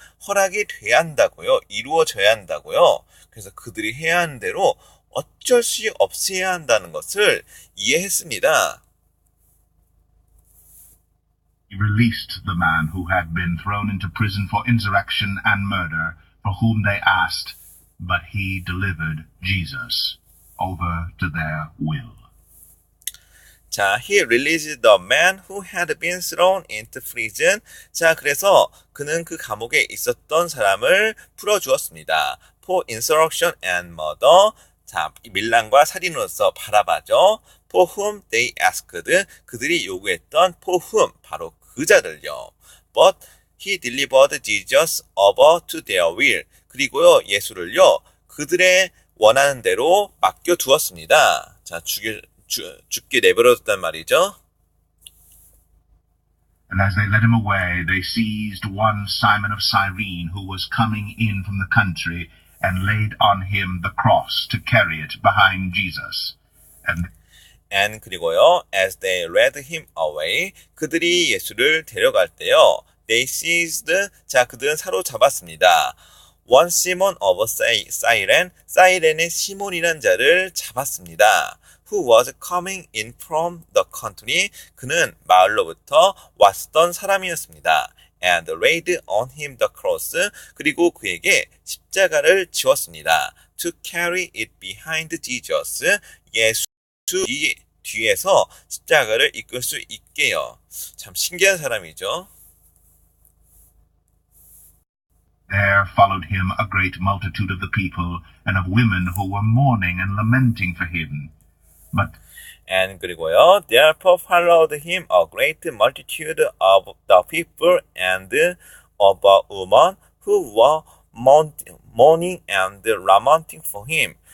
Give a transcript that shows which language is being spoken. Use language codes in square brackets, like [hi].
[ko] 허락이 돼야 한다고요. 이루어져야 한다고요. 그래서 그들이 해야 하는 대로 어쩔 수 없이 해야 한다는 것을 이해했습니다. [en] He released the man who had been thrown into prison for insurrection and murder, for whom they asked, but he delivered Jesus over to their will. 자, he released the man who had been thrown into prison. [ko] 자, 그래서 그는 그 감옥에 있었던 사람을 풀어주었습니다. [en] For insurrection and murder. [ko] 자, 밀란과 살인으로서 바라바죠. [en] For whom they asked. [ko] 그들이 요구했던 [en] for whom. [ko] 바로 그 자들요. [en] But he delivered Jesus over to their will. [ko] 그리고요, 예수를요, 그들의 원하는 대로 맡겨두었습니다. 자, 죽게 내버려뒀단 말이죠. [en] And as they led him away, they seized one Simon of Cyrene, who was coming in from the country, and laid on him the cross to carry it behind Jesus. And [ko] 그리고요, [en] as they led him away, [ko] 그들이 예수를 데려갈 때요, [en] they seized, 자, [ko] 그들은 사로잡았습니다. [en] One Simon of Cyrene, [ko] 사이렌의 시몬이란 자를 잡았습니다. [en] Who was coming in from the country, [ko] 그는 마을로부터 왔던 사람이었습니다. [en] and laid on him the cross. [ko] 그리고 그에게 십자가를 지웠습니다. [en] To carry it behind Jesus. [ko] 예수 뒤에서 십자가를 이끌 수 있게요. 참 신기한 사람이죠. [en] There followed him a great multitude of the people, and of women who were mourning and lamenting for him. But And [ko] 그리고요, [en] therefore followed him a great multitude of the people and of a woman who were mourning and lamenting for him.